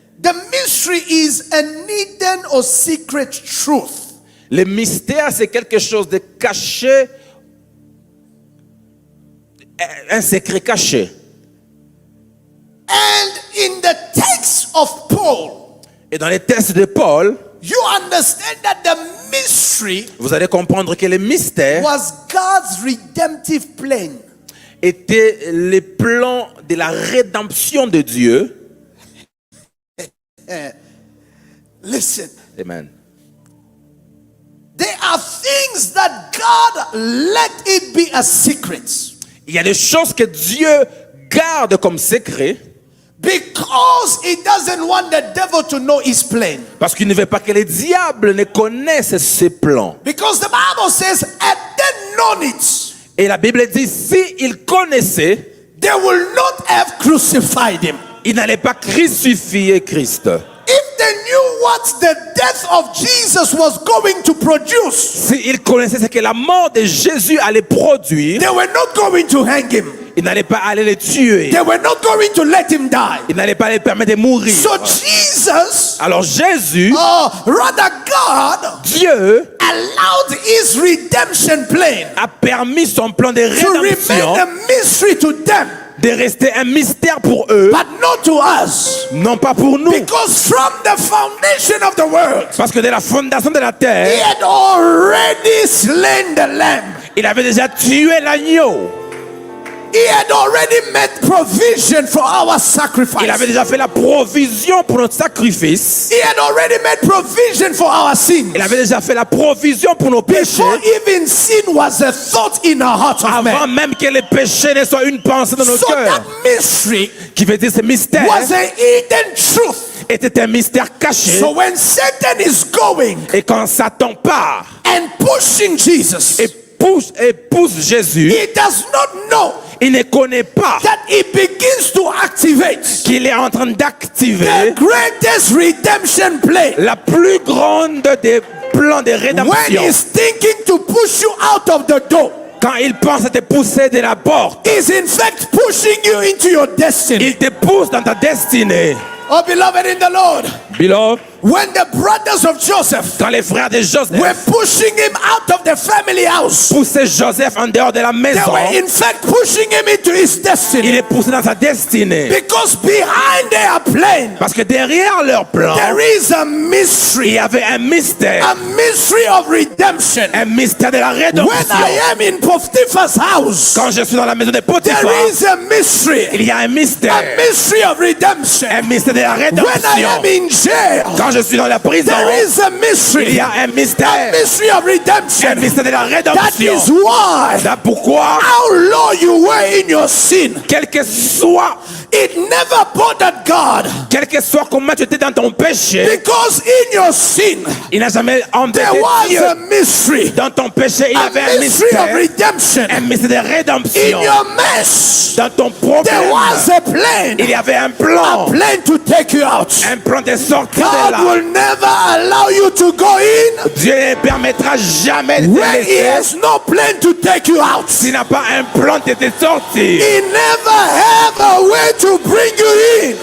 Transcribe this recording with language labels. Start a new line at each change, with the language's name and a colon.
English: The mystery is a hidden or secret truth.
French: le mystère, c'est quelque chose de caché, un secret caché.
English: And in the text of Paul,
French: Et dans les textes de Paul,
English: you understand that the mystery
French: vous allez comprendre que le mystère
English: was God's redemptive plan.
French: était le plan de la rédemption de Dieu.
English: Listen, Amen. the There are things that God let it be a secret.
French: Il y a des choses que Dieu garde comme secret
English: Because he doesn't want the devil to know his plan.
French: parce qu'il ne veut pas que les diables ne connaissent ses plans.
English: Because the Bible says, had they known it,
French: Et la Bible dit, s'ils connaissaient,
English: they will not have crucified him.
French: ils n'allaient pas crucifier Christ.
English: If they knew what the death of Jesus was going to produce,
French: S'ils connaissaient ce que la mort de Jésus allait produire,
English: they were not going to hang him.
French: ils n'allaient pas aller le tuer.
English: They were not going to let him die.
French: Ils n'allaient pas les permettre de mourir.
English: So Jesus,
French: Alors Jésus,
English: rather God,
French: Dieu,
English: allowed his redemption plan
French: a permis son plan de
English: to remain
French: rédemption
English: a mystery to them,
French: de rester un mystère pour eux,
English: but not to us.
French: non pas pour nous.
English: Because from the foundation of the world,
French: Parce que dès la fondation de la
English: he
French: terre,
English: had already slain the lamb.
French: il avait déjà tué l'agneau.
English: He had already made provision for our sacrifice.
French: Il avait déjà fait la provision pour notre sacrifice.
English: He had already made provision for our sins.
French: Il avait déjà fait la provision pour nos péchés.
English: Before even sin was a thought in the heart of
French: Avant
English: man.
French: même que les péchés ne soient une pensée dans nos
English: So
French: cœurs.
English: that mystery
French: Qui veut dire ce mystère
English: was a hidden truth.
French: était un mystère caché.
English: So when Satan is going
French: Et quand Satan part
English: and pushing Jesus,
French: et pousse Jésus,
English: he does not know
French: il ne connaît pas
English: that he begins to activate
French: qu'il est en train
English: the
French: d'activer
English: greatest redemption plan.
French: la plus grande des plans de
English: When
French: rédemption.
English: he's thinking to push you out of the door,
French: Quand il pense à te pousser de la porte,
English: he's in fact pushing you into your destiny.
French: il te pousse dans ta destinée.
English: Oh, beloved in the Lord, Beloved, when the brothers of Joseph
French: quand les frères de
English: were
French: Joseph
English: pushing him out of the family house,
French: poussaient Joseph en dehors de la
English: they
French: maison,
English: were in fact pushing him into his
French: il
English: destiny.
French: est poussé dans sa destinée.
English: Because behind their plan,
French: Parce que derrière leur plan,
English: there is a
French: il
English: mystery,
French: y avait un mystère
English: of redemption.
French: de la
English: When
French: rédemption.
English: I am in Potiphar's house,
French: Quand je suis dans la maison de
English: there
French: Potiphar,
English: is a mystery,
French: il y a un mystère
English: of redemption.
French: de la
English: When I
French: rédemption.
English: am in jail,
French: Quand je suis dans la prison,
English: there is a
French: il
English: mystery,
French: y a un mystère
English: of redemption.
French: de la
English: That
French: rédemption.
English: is why,
French: C'est pourquoi,
English: how low you were in your sin,
French: quel que soit
English: it never bothered God.
French: Quel que soit comment tu étais dans ton péché,
English: Because in your sin,
French: il n'a jamais embêté
English: there was
French: Dieu.
English: a mystery,
French: Dans ton péché, il y avait un
English: mystery of redemption.
French: un mystère de
English: In
French: rédemption.
English: your mess,
French: Dans ton
English: there
French: problème,
English: was a plan,
French: il y avait un plan,
English: to take you out.
French: un plan de sortir de
English: God
French: là.
English: will never allow you to go in
French: Dieu ne permettra jamais de te
English: when He
French: laisser
English: has no plan to take you out.
French: s'il n'a pas un plan de te sortir.
English: He never have a way to bring you in